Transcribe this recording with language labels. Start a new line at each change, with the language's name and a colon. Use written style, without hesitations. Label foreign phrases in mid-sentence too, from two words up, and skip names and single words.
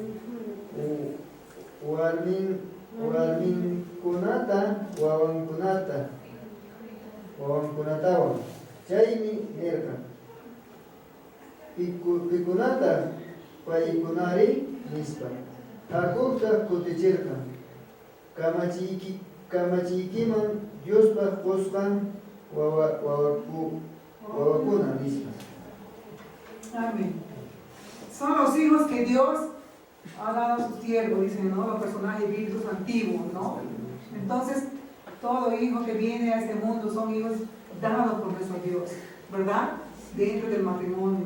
Quechua: warmin kunata wawankunatawan chaymi nirkan pikunata paykunari nispa hakukta kutichirkan kamachiykiman Diospa qusqan wawakuna nispa. Amén.
Spanish: Son los hijos que Dios ha dado a sus siervos, dicen, ¿no? Los personajes bíblicos antiguos, ¿no? Entonces, todo hijo que viene a este mundo son hijos dados por nuestro Dios, ¿verdad? Dentro del matrimonio.